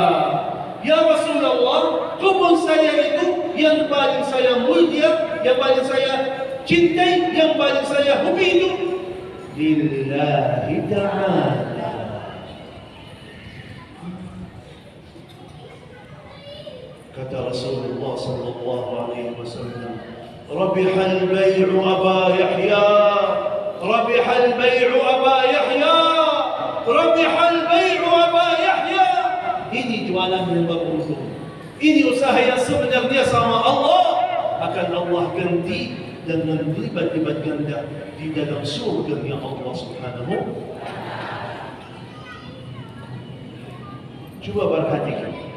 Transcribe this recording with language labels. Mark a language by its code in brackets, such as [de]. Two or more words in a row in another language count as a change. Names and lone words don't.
[id] Ya Rasulullah, kebun saya itu yang paling saya mulia, yang paling saya cintai, yang paling saya hobi itu [ar] لله تعالى. [id] Kata Rasulullah [ar] صلى الله عليه وسلم, ربح البيع أبا يحيى، ربح البيع أبا يحيى، ربح البيع [id] ini jualan yang beruntung. Ini usaha yang sebenarnya sama Allah, akan Allah ganti dengan lipat-lipat ganda di dalam surga [ar] الله سبحانه. [id] Coba perhatikan.